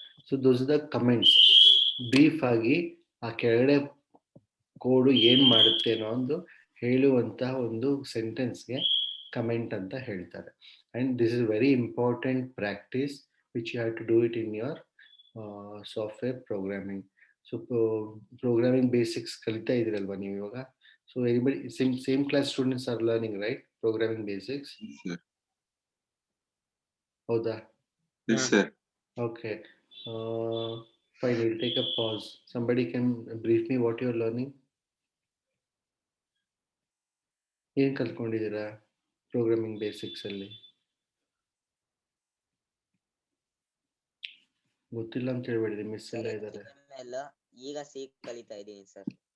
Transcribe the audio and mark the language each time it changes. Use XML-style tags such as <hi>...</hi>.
<en>So those the comments.</en> <kn>Brief ಆಗಿ ಆ ಕೆಳಗಡೆ ಕೋಡು ಏನ್ ಮಾಡುತ್ತೆ ಅನ್ನೋ ಒಂದು ಹೇಳುವಂತಹ ಒಂದು ಸೆಂಟೆನ್ಸ್ಗೆ ಕಮೆಂಟ್ ಅಂತ ಹೇಳ್ತಾರೆ.</kn> <en>And this is very important practice which you have to do it in your software programming.</en> <kn>So programming basics ಕಲಿತಾ ಇದ್ರಲ್ವಾ ನೀವು ಇವಾಗ?</kn> <en>So everybody, same class students are learning, right? Programming basics. Yes, sir.</en> <kn>ಹೌದಾ?</kn> <en>Yes, sir. Okay. Fine, we'll take a pause. Somebody can brief me what you're learning.</en> <kn>ಏನ್ ಕಲ್ತ್ಕೊಂಡಿದ್ದೀರಾ programming basics ಅಲ್ಲಿ? ಗೊತ್ತಿಲ್ಲ ಅಂತ ಹೇಳ್ಬೇಡಿ, miss ಎಲ್ಲ ಇದ್ದಾರೆ. ಈಗ ಸಿ ಕಲಿತಾ ಇದ್ದೀನಿ ಸರ್.</kn>